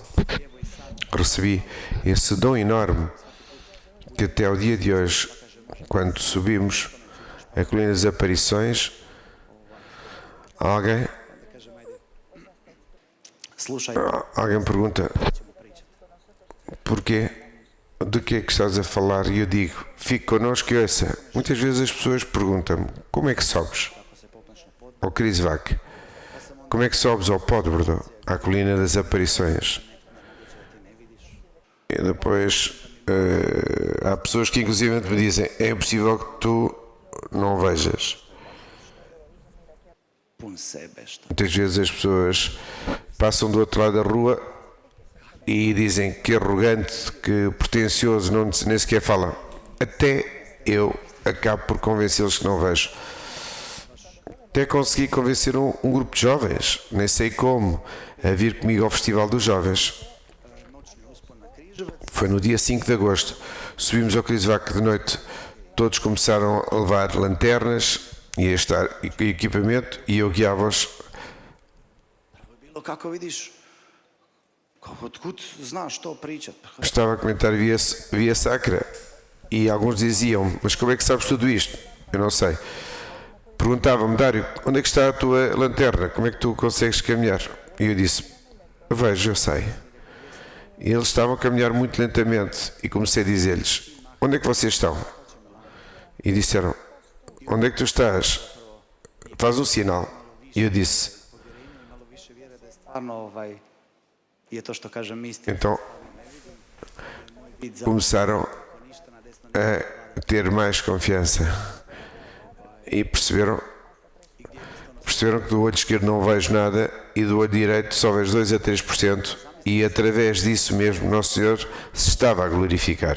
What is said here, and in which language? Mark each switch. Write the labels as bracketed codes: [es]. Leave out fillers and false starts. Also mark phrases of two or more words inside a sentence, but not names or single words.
[pt] Recebi esse dom enorme que até ao dia de hoje, quando subimos a colina das Aparições, alguém [hr] slušaj, [pt] pergunta: [hr] ćemo pričati. [pt] porquê? Do que é que estás a falar? E eu digo: fique connosco e ouça. Muitas vezes as pessoas perguntam-me: como é que sobes [hr] Ako se popneš na pod, [pt] ao Crisvac? Como é que sobes ao Podbrdo, à colina das Aparições? [hr] ti ne vidiš. [pt] E depois há pessoas que inclusive me dizem: é impossível que tu não vejas. [hr] Pun sebe što. [pt] Muitas vezes as pessoas passam do outro lado da rua e dizem que arrogante, que pretencioso, não, nem sequer falam. Até eu acabo por convencê-los que não vejo. Até consegui convencer um grupo de jovens, nem sei como, a vir comigo ao Festival dos Jovens. [hr] Noćni uspon na Križevac, [pt] Foi no dia 5 de agosto. Subimos ao Crisvac de noite. Todos começaram a levar lanternas e a estar equipamento e eu guiava-os. [hr] prvo je bilo kako vidiš, otkud znaš to pričat? Pa [pt] Estava a comentar via Sacra e alguns diziam: mas como é que sabes tudo isto? Eu não sei. Perguntavam-me: Dário, onde é que está a tua lanterna? Como é que tu consegues caminhar? E eu disse: vejo, eu sei. E eles estavam a caminhar muito lentamente e comecei a dizer-lhes: onde é que vocês estão? E disseram: onde é que tu estás? Faz um sinal. E eu disse: [hr] stvarno je to što kažem istina. [pt] Então começaram a ter mais confiança e perceberam que do olho esquerdo não vejo nada e do olho direito só vejo 2 a 3%, e através disso mesmo Nosso Senhor se estava a glorificar.